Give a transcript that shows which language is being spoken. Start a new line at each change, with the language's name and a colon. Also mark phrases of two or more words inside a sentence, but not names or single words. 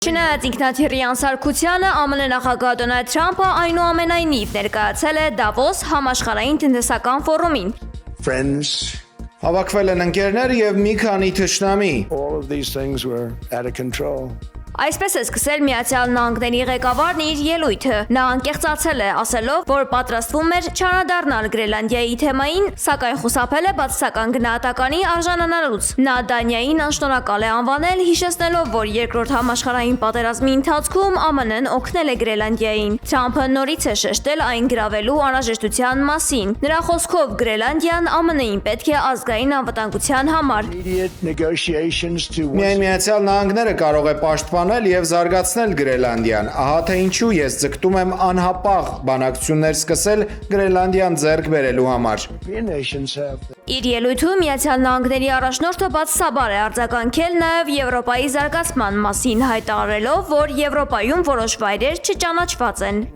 Armenian: Չնայած ինքնաթիռի անսարքությանը ԱՄՆ նախագահ Դոնալդ Թրամփը այնուամենայնիվ ներկայացել է Դավոս համաշխարհային տնտեսական ֆորումին։ Հավաքվել են ընկերներ եւ մի քանի թշնամի։
English: All of these things were out of control.
Armenian: Այսպես է սկսել Միացյալ Նահանգների ղեկավարն իր ելույթը։ Նա անկեղծացել է, ասելով, որ պատրաստվում էր չանադառնալ Գրենլանդիայի թեմային, սակայն խուսափել է բացասական գնահատականի արժանանալուց։ Նա Դանիային անշնորհակալ է անվանել, հիշեցնելով, որ երկրորդ համաշխարհային պատերազմի ընթացքում ԱՄՆ-ն օգնել է Գրենլանդիային։ Թրամփը նորից է շեշտել այն գրավելու անհրաժեշտության մասին։ Նրա խոսքով Գրենլանդիան ԱՄՆ-ին պետք է ազգային անվտանգության համար։
English: Immediate negotiations to
Armenian: Միայն Միացյալ Նահանգները կարող է պաշտպանել եւ զարգացնել Գրենլանդիան։ Ահա թե ինչու ես ձգտում եմ անհապաղ բանակցություններ սկսել Գրենլանդիան ձեռք բերելու համար։
English: European nations have.
Armenian: Իր ելույթում Միացյալ Նահանգների առաջնորդը բացասաբար է արձագանքել նաև Եվրոպայի զարգացման մասին, հայտարարելով, որ Եվրոպայում որոշ վայրեր չճանաչված են։